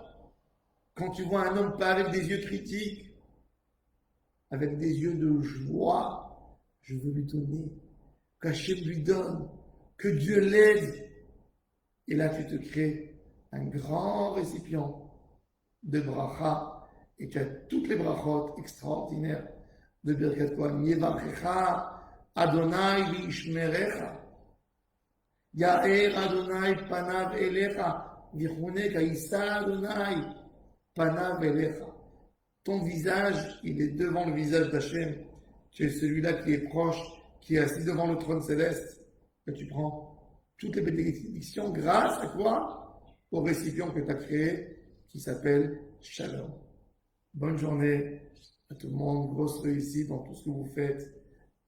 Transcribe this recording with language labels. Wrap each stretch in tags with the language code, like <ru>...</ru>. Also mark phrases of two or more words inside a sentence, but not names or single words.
<fr>Quand tu vois un homme pas avec des yeux critiques, avec des yeux de joie, je veux lui donner, qu'Hachem lui donne, que Dieu l'aide. Et là, tu te crées un grand récipient de bracha et tu as toutes les brachot extraordinaires de Birkat Kohanim.</fr> <he>יברכך אדוני וישמרך. יאר אדוני פניו אליך. ויחנך ישא אדוני פניו אליך.</he> <fr>Ton visage, il est devant le visage d'Hachem. Tu es celui-là qui est proche, qui est assis devant le trône céleste. Et tu prends toutes les bénédictions grâce à quoi? Au récipient que tu as créé, qui s'appelle Shalom. Bonne journée à tout le monde, grosse réussite dans tout ce que vous faites.</fr>